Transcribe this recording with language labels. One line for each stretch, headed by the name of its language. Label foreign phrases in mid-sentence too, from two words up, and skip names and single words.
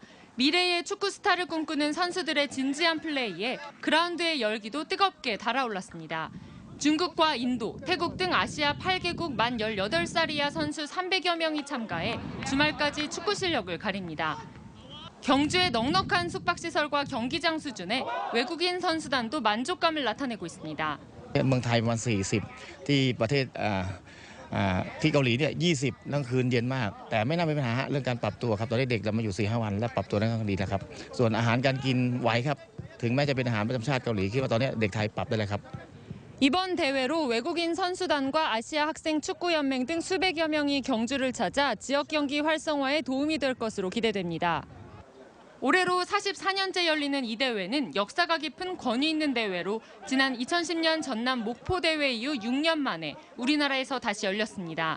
Korean: 미래의 축구 스타를 꿈꾸는 선수들의 진지한 플레이에 그라운드의 열기도 뜨겁게 달아올랐습니다. 중국과 인도, 태국 등 아시아 8개국 만 18살 이하 선수 300여 명이 참가해 주말까지 축구 실력을 가립니다. 경주의 넉넉한 숙박시설과 경기장 수준에 외국인 선수단도 만족감을 나타내고 있습니다.
Thai: เมืองไทยประมาณ40ที่ประเทศที่เกาหลีเนี่ย20กลางคืนเย็นมากแต่ไม่น่าเป็นปัญหาเรื่องการปรับตัวครับตอนนี้เด็กเรามาอยู่ 4-5 วันและปรับตัวได้ค่อนข้างดีนะครับส่วนอาหารการกินไหวครับถึงแม้จะเป็นอาหารประจำชาติเกาหลีคิดว่าตอนนี้เด็กไทยปรับได้เลยครับ
Korean: 이번 대회로 외국인 선수단과 아시아 학생 축구연맹 등 수백여 명이 경주를 찾아 지역 경기 활성화에 도움이 될 것으로 기대됩니다. 올해로 44년째 열리는 이 대회는 역사가 깊은 권위 있는 대회로 지난 2010년 전남 목포 대회 이후 6년 만에 우리나라에서 다시 열렸습니다.